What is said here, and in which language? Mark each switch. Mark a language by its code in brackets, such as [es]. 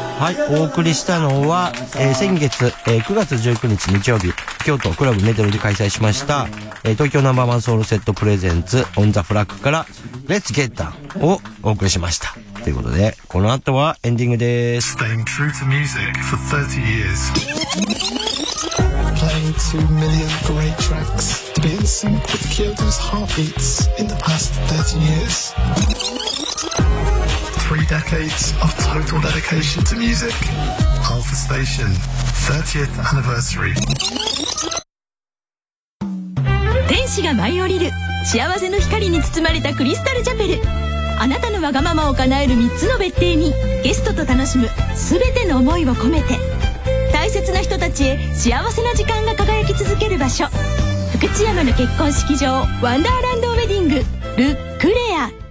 [ja] い、お送りしたのは、先月、9月19日日曜日京都クラブメドルで開催しました、東京ナンバーワンソウルセットプレゼンツオンザフラッグからレッツゲッタンをお送りしましたということで、この後はエンディングです。 [en] Staying true to music for 30 years Playing 2 million great tracks Been sync with Kyoto's heartbeats In the past 30 years Three decades of total dedication to music Alpha Station 30th anniversary [ja] 天使が舞い降りる幸せの光に包まれたクリスタルチャペル、あなたのわがままを叶える3つの別邸にゲストと楽しむ全ての思いを込めて、大切な人たちへ幸せな時間が輝き続ける場所、福知山の結婚式場ワンダーランドウェディングルックレア。